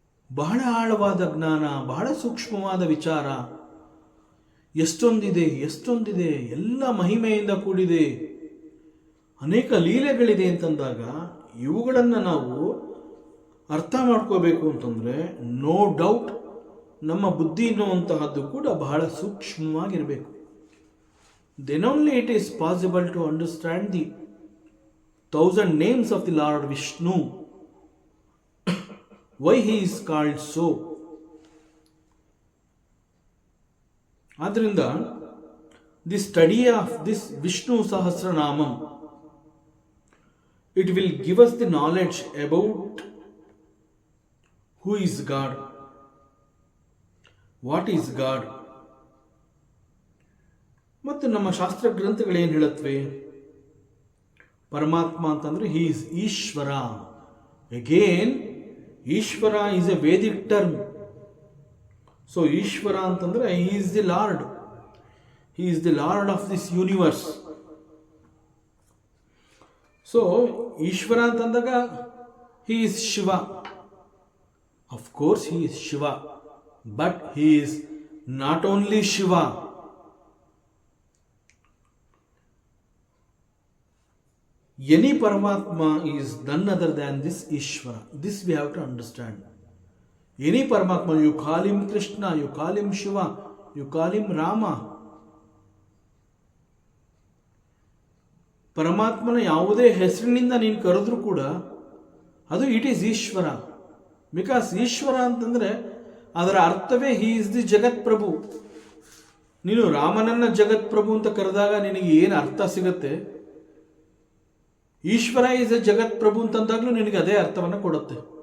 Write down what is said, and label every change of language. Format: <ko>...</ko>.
<kn>ಬಹಳ ಆಳವಾದ ಜ್ಞಾನ, ಬಹಳ ಸೂಕ್ಷ್ಮವಾದ ವಿಚಾರ, ಎಷ್ಟೊಂದಿದೆ, ಎಲ್ಲ ಮಹಿಮೆಯಿಂದ ಕೂಡಿದೆ, ಅನೇಕ ಲೀಲೆಗಳಿದೆ ಅಂತಂದಾಗ ಇವುಗಳನ್ನು ನಾವು ಅರ್ಥ ಮಾಡ್ಕೋಬೇಕು ಅಂತಂದರೆ</kn> <en>no doubt</en> <kn>ನಮ್ಮ ಬುದ್ಧಿ ಎನ್ನುವಂತಹದ್ದು ಕೂಡ ಬಹಳ ಸೂಕ್ಷ್ಮವಾಗಿರಬೇಕು.</kn> <en>Then only it is possible to understand the 1,000 names of the Lord Vishnu. Why he is called so. ಆದ್ರಿಂದ the study of this Vishnu Sahasranamam, it will give us the knowledge about who is God, what is God.</en> <kn>ಮತ್ತು ನಮ್ಮ ಶಾಸ್ತ್ರ ಗ್ರಂಥಗಳೇನು ಹೇಳುತ್ತವೆ, ಪರಮಾತ್ಮ ಅಂತಂದರೆ</kn> <en>he is</en> <kn>Ishwara.</kn> <en>Again Ishvara is a Vedic term. So Ishvara ಅಂತಂದರೆ he is the lord, he is the lord of this universe. So Ishvara ಅಂತಂದಾಗ he is Shiva. Of course he is Shiva, but he is not only Shiva. Any Paramatma is none other than this Ishvara. This we have to understand. Any Paramatma, you call him Krishna, you call him Shiva, you call him Rama.</en> <kn>ಪರಮಾತ್ಮನ ಯಾವುದೇ ಹೆಸರಿನಿಂದ ನೀನು ಕರೆದ್ರೂ ಕೂಡ ಅದು</kn> <en>It is Ishvara.</en> <kn>Because Ishwara ಅಂತಂದರೆ ಅದರ ಅರ್ಥವೇ</kn> <en>he is the</en> <kn>ಜಗತ್ ಪ್ರಭು. ನೀನು ರಾಮನನ್ನ ಜಗತ್ ಪ್ರಭು ಅಂತ ಕರೆದಾಗ ನಿನಗೆ ಏನು ಅರ್ಥ ಸಿಗುತ್ತೆ, ಈಶ್ವರ</kn> <en>is a</en> <kn>ಜಗತ್ ಪ್ರಭು ಅಂತಂದಾಗಲೂ ನಿನಗೆ ಅದೇ ಅರ್ಥವನ್ನು ಕೊಡುತ್ತೆ.</kn>